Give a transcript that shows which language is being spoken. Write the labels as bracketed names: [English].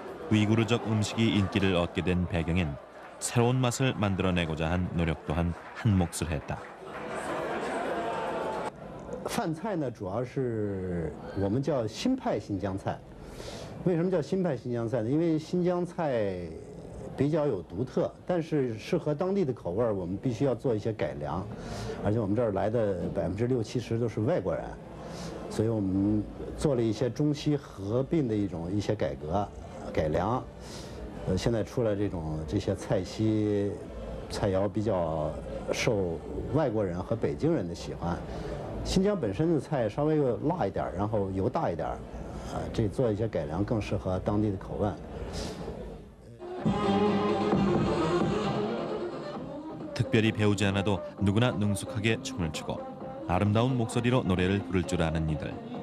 [Korean] 위구르족 음식이 인기를 얻게 된 배경엔 새로운 맛을 만들어내고자 한 노력 또한 한 몫을 했다. [Chinese] 饭菜呢，主要是我们叫新派新疆菜。为什么叫新派新疆菜呢？因为新疆菜比较有独特，但是适合当地的口味儿，我们必须要做一些改良。而且我们这儿来的60%、70%都是外国人，所以我们做了一些中西合并的一些改良。现在出来这些菜系菜肴比较受外国人和北京人的喜欢。新疆本身的菜稍微辣一点，然后油大一点，这做一些改良更适合当地的口味。 [Korean] 특별히 배우지 않아도 누구나 능숙하게 춤을 추고 아름다운 목소리로 노래를 부를 줄 아는 이들.